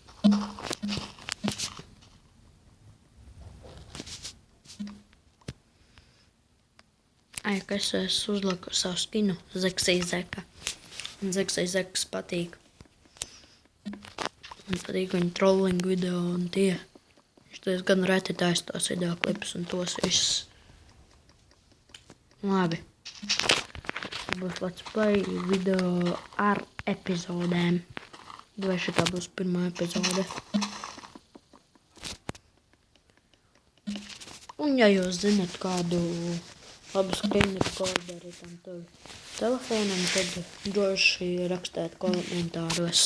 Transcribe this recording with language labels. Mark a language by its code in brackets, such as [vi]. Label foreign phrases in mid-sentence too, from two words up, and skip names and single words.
[lv] Kas es uzliku savu skinu Zeksīzeka. Zeksīzekas patīk. Man patīk viņa trolling video un tie. Viņš gan reti taisa tos video klipus un tos visus. Labi. Būs [en] let's play [lv] video ar epizodēm. Vai šitā būs pirmā epizode. Un ja jūs zinat kādu labu screen recorderi tam telefonam, tad droši rakstēt komentāros.